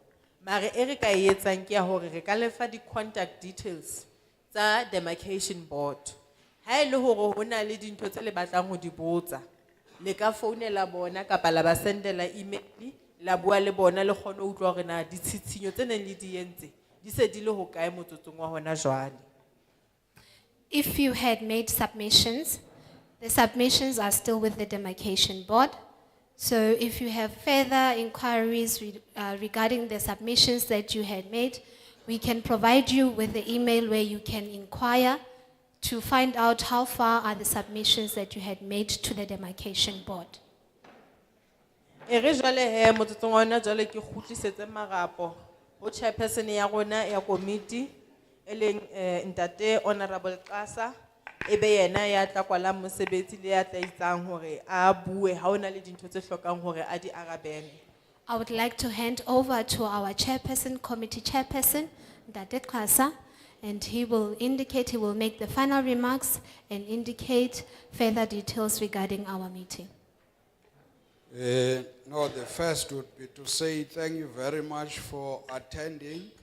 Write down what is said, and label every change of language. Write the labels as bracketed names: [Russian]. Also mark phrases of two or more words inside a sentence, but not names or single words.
[Southern Sotho] Mare e re ka e etsang ke ya hore re ka lefa di [English] contact details [Southern Sotho] tsa demarcation board. Ha ile hore ho na le dintho tse le batlang ho di botsa le ka founela bona kapa la ba sendela email la bua le bona le kgone ho utlwa hore na ditshitshinyo tse neng le di entse di se di le ho kae motsotsong wa hona jwale. [English] If you had made submissions, the submissions are still with the demarcation board. So if you have further inquiries regarding the submissions that you had made, we can provide you with the email where you can inquire to find out how far are the submissions that you had made to the demarcation board. [Southern Sotho] Ere jwale he motsotsong wa hona jwale ke khutlisetse marapo ho chairperson ya rona ya committee eleng ntate honorable Qasa ebe yena ya tla kwala mosebetsi le ya tla itsang hore a bue ha ona le dintho tse hlokang hore a di arabele. [English] I would like to hand over to our chairperson, committee chairperson, Ntate Qasa, and he will make the final remarks and indicate further details regarding our meeting. No, the first would be to say thank you very much for attending.